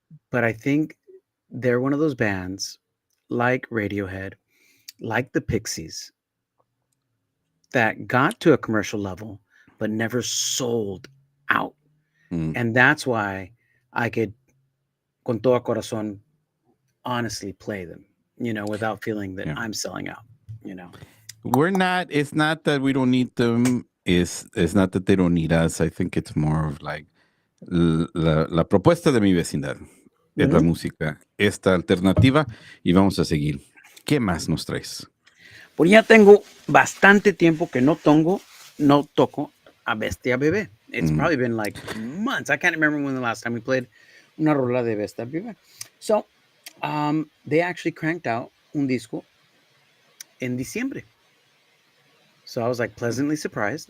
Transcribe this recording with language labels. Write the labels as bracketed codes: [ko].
[en] But I think they're one of those bands like Radiohead, like the Pixies, that got to a commercial level, but never sold out. And that's why I could, [es] con todo corazón, [en] honestly play them, without feeling that I'm selling out, It's not that we don't need them. It's not that they don't need us. I think it's more of like [es] la propuesta de mi vecindad. Es la música, esta alternativa, y vamos a seguir. ¿Qué más nos traes? Pues ya tengo bastante tiempo que no toco a Bestia Bebé. [en] It's probably been like months. I can't remember when the last time we played [es] una rola [en] de Bestia Bebé. So, they actually cranked out [es] un disco en diciembre. [en] So I was like pleasantly surprised.